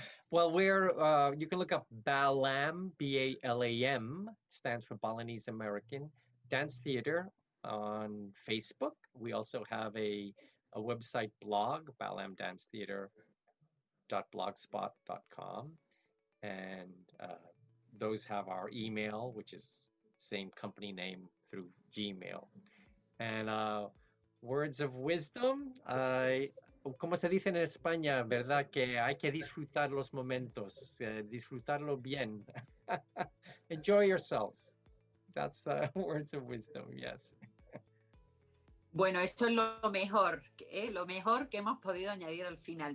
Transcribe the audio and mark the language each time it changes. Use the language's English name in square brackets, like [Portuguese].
[English] Well, you can look up Balam, Balam, stands for Balinese American Dance Theater on Facebook. We also have a website blog, balamdancetheater.blogspot.com. And those have our email, which is same company name through Gmail. And words of wisdom, [Spanish] como se dice en España, ¿verdad? Que hay que disfrutar los momentos, disfrutarlo bien. [English] Enjoy yourselves. That's words of wisdom, yes. [Spanish] Bueno, eso es lo mejor que hemos podido añadir al final.